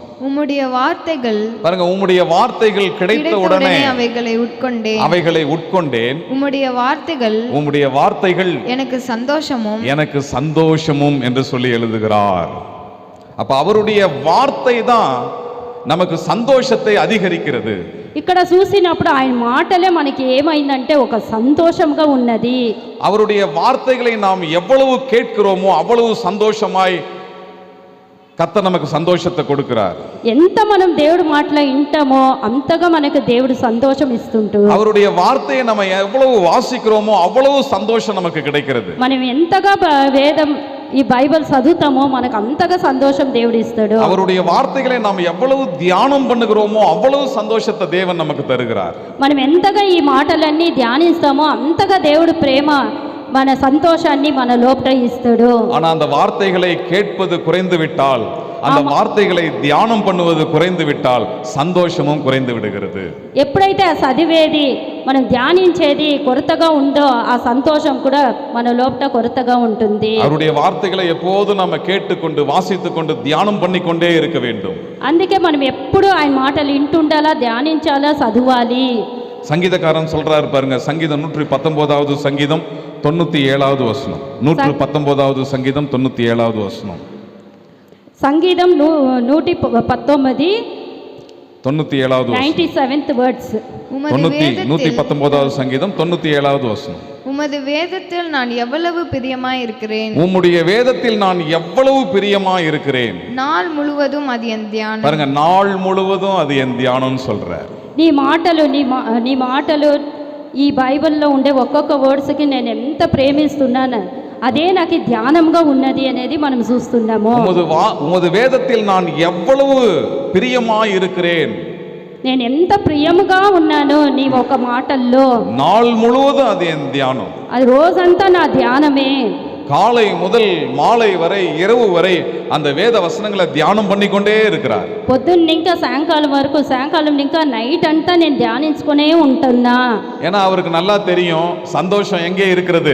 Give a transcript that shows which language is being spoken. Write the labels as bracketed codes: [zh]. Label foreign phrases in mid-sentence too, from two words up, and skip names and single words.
[ta] உம்முடைய வார்த்தைகள் பாருங்க, உம்முடைய வார்த்தைகள் கிடைத்த உடனே அவைகளை உட்கொண்டேன். உம்முடைய வார்த்தைகள் எனக்கு சந்தோஷமும் என்று சொல்லி எழுதுகிறார். அப்ப அவருடைய வார்த்தை தான் நமக்கு சந்தோஷத்தை அதிகரிக்கிறது. [te] ఇక్కడ చూసినప్పుడు ఆయన మాటలే మనకి ఏమైందంటే ఒక సంతోషంగా ఉన్నది. [ta] அவருடைய வார்த்தைகளை நாம் எவ்வளவு கேட்கிறோமோ அவ்வளவு சந்தோஷமாய் கர்த்தர் நமக்கு சந்தோஷத்தை கொடுக்கிறார். [te] ఎంత మనం దేవుడి మాటలు వింటామో అంతగా మనకు దేవుడు సంతోషం ఇస్తుంటూ, [ta] அவருடைய வார்த்தையை நம்ம எவ்வளவு வாசிக்கிறோமோ அவ்வளவு சந்தோஷம் நமக்கு கிடைக்கிறது. [te] మనం ఎంతగా వేదం ఈ బైబిల్ చదువుతామో మనకు అంతగా సంతోషం దేవుడు ఇస్తాడు. [ta] அவருடைய வார்த்தைகளை நாம் எவ்வளவு தியானம் பண்ணுகிறோமோ அவ்வளவு சந்தோஷத்தை தேவன் நமக்கு தருகிறார். [te] మనం ఎంతగా ఈ మాటలన్నీ ధ్యానిస్తామో అంతగా దేవుడు ప్రేమ మన సంతోషాన్ని మన లోపల ఇస్తాడు. [ta] ஆனா அந்த வார்த்தைகளை கேட்பது குறைந்து விட்டால், அந்த வார்த்தைகளை தியானம் பண்ணுவது குறைந்து விட்டால் சந்தோஷமும் குறைந்து விடுகிறது. [te] ఎప్పుడైతే ఆ చదివేది మనం ధ్యానించేది కొరతగా ఉందో ఆ సంతోషం కూడా మన లోపల కొరతగా ఉంటుంది. [ta] அவருடைய வார்த்தைகளை எப்போதும் நம்ம கேட்டுக்கொண்டு வாசித்துக்கொண்டு தியானம் பண்ணிக்கொண்டே இருக்க வேண்டும். [te] అందుకే మనం ఎప్పుడు ఆయన మాటలు వింటుండాలా, ధ్యానించాలా, చదవాలి. [ta] சங்கீதக்காரன் சொல்றாரு பாருங்க, சங்கீதம் 119வது சங்கீதம் 97வது வசனம். 119வது சங்கீதம் 97வது வசனம். [te] సంగీతం 119 [ta] 97வது [en] 97th words. [ta] 119வது சங்கீதம் 97வது வசனம். உமது வேதத்தில் நான் எவ்வளவு பிரியமாய் இருக்கிறேன். உம்முடைய வேதத்தில் நான் எவ்வளவு பிரியமாய் இருக்கிறேன். நாள் முழுவதும் அது என் தியானம். பாருங்க, நாள் முழுவதும் அது என் தியானம்னு சொல்றார். [te] నీ మాటలు ఈ బైబిల్లో ఉండే ఒక్కొక్క వర్డ్స్కి నేను ఎంత ప్రేమిస్తున్నాను, అదే నాకు ధ్యానంగా ఉన్నది అనేది మనం చూస్తున్నాము. [ta] உமது வேதத்தில் நான் எவ்வளவு பிரியமாய் இருக்கிறேன், [te] నేను ఎంత ప్రియముగా ఉన్నాను నీ ఒక మాటల్లో. [ta] நாள் முழுவதும் அது என் தியானம். [te] అది రోజంతా నా ధ్యానమే. [ta] காலை முதல் மாலை வரை, இரவு வரை அந்த வேத வசனங்களை தியானம் பண்ணிக்கொண்டே இருக்கிறார். [te] పొద్దున్న ఇంకా సాయంకాలం వరకు, సాయంకాలం ఇంకా నైట్ అంతా నేను ధ్యానించుకునే ఉంటున్నా. [ta] ஏன்னா அவருக்கு நல்லா தெரியும் சந்தோஷம் எங்கே இருக்கிறது.